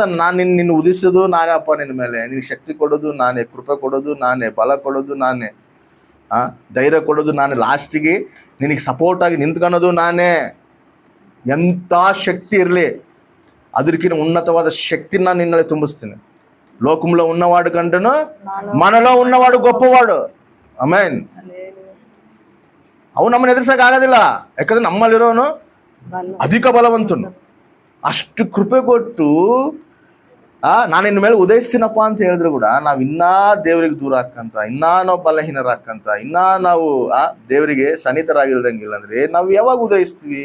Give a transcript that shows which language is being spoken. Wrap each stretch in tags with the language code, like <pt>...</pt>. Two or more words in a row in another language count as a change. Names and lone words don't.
<kn>ನಾನು ನಿನ್ನ ಉದಿಸೋದು ನಾನೇಪ್ಪ, ನಿನ್ನ ಮೇಲೆ ನಿನಗೆ ಶಕ್ತಿ ಕೊಡೋದು ನಾನೇ, ಕೃಪೆ ಕೊಡೋದು ನಾನೇ, ಬಲ ಕೊಡೋದು ನಾನೇ, ಧೈರ್ಯ ಕೊಡೋದು ನಾನೇ, ಲಾಸ್ಟಿಗೆ ನಿನಗೆ ಸಪೋರ್ಟಾಗಿ ನಿಂತ್ಕೊಳೋದು ನಾನೇ. ಎಂಥ ಶಕ್ತಿ ಇರಲಿ, ಅದಕ್ಕಿಂತ ಉನ್ನತವಾದ ಶಕ್ತಿನ ನಿನ್ನಲ್ಲಿ ತುಂಬಿಸ್ತೀನಿ.</kn> <te>లోకంలో ఉన్నవాడు కంటేను మనలో ఉన్నవాడు గొప్పవాడు.</te> <kn>ಆಮೆನ್. ಅವು ನಮ್ಮನ್ನು ಎದುರಿಸಕ್ಕೆ ಆಗೋದಿಲ್ಲ, ಯಾಕಂದ್ರೆ ನಮ್ಮಲ್ಲಿರೋನು ಅಧಿಕ ಬಲವಂತನು. ಅಷ್ಟು ಕೃಪೆ ಕೊಟ್ಟು ನಾನು ಇನ್ನು ಮೇಲೆ ಉದಯಿಸ್ತೀನಪ್ಪ ಅಂತ ಹೇಳಿದ್ರು ಕೂಡ ನಾವು ಇನ್ನೂ ದೇವರಿಗೆ ದೂರ ಹಾಕಂತ, ಇನ್ನೂ ನಾವು ಬಲಹೀನರಾಕಂತ, ಇನ್ನೂ ನಾವು ದೇವರಿಗೆ ಸನ್ನಿಹಿತರಾಗಿಲ್ದಂಗಿಲ್ಲ ಅಂದರೆ ನಾವು ಯಾವಾಗ ಉದಯಿಸ್ತೀವಿ?</kn>